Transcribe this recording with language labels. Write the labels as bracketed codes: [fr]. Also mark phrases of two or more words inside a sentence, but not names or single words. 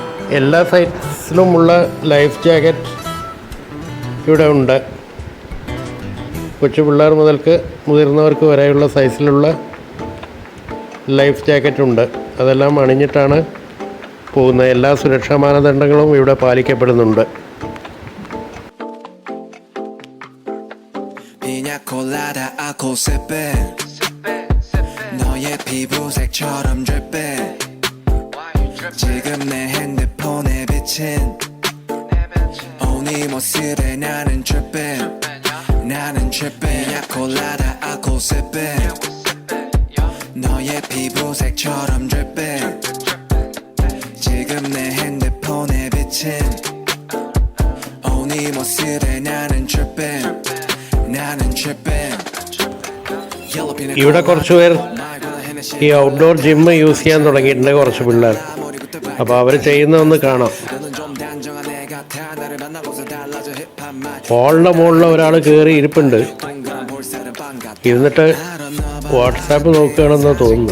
[ml] എല്ലാ സൈസിലുമുള്ള [en] life jacket [ml] ഇവിടെ ഉണ്ട്. കൊച്ചു പിള്ളേർ മുതൽക്ക് മുതിർന്നവർക്ക് വരെയുള്ള സൈസിലുള്ള [en] life jacket [ml] ഉണ്ട്. അതെല്ലാം അണിഞ്ഞിട്ടാണ് പോകുന്നത്. എല്ലാ സുരക്ഷാ മാനദണ്ഡങ്ങളും ഇവിടെ പാലിക്കപ്പെടുന്നുണ്ട്. [ko] 지금 내 핸드폰에 비친 오니 모습에 나는 tripping 나는 tripping 야 콜라다 알콜 sipping 너의 피부색처럼 dripping 지금 내 핸드폰에 비친 오니 모습에 나는 tripping 나는 tripping [ml] ഇവിടെ കുറച്ച് പേർ ഈ [en] outdoor gym use [ml] ചെയ്യാൻ തുടങ്ങിയിട്ടുണ്ട്, കുറച്ച് പിള്ളേർ. അപ്പോൾ അവർ ചെയ്യുന്നതൊന്ന് കാണാം. ഹോളിൻ്റെ മുകളിൽ ഒരാൾ കയറി ഇരിപ്പുണ്ട്. ഇരുന്നിട്ട് വാട്സാപ്പ് നോക്കുകയാണെന്ന് തോന്നുന്നു.